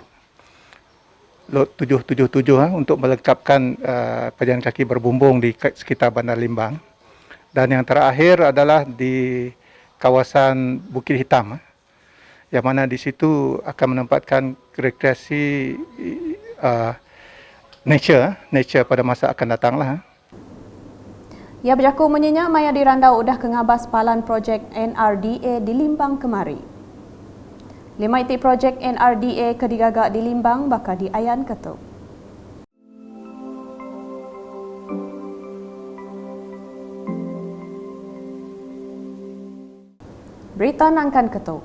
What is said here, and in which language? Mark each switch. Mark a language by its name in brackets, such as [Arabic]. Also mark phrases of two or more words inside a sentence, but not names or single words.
[Malay] Lot 777 untuk melengkapkan pejalan kaki berbumbung di sekitar Bandar Limbang. Dan yang terakhir adalah di kawasan Bukit Hitam, yang mana di situ akan menempatkan rekreasi nature pada masa akan datang lah. [Iban] Ya berjaku menyenyak maya dirandau udah kengabas palan projek NRDA di Limbang kemari. 5 iti projek NRDA kedigagak di Limbang bakal diayan ketuk. Berita nangkan ketuk.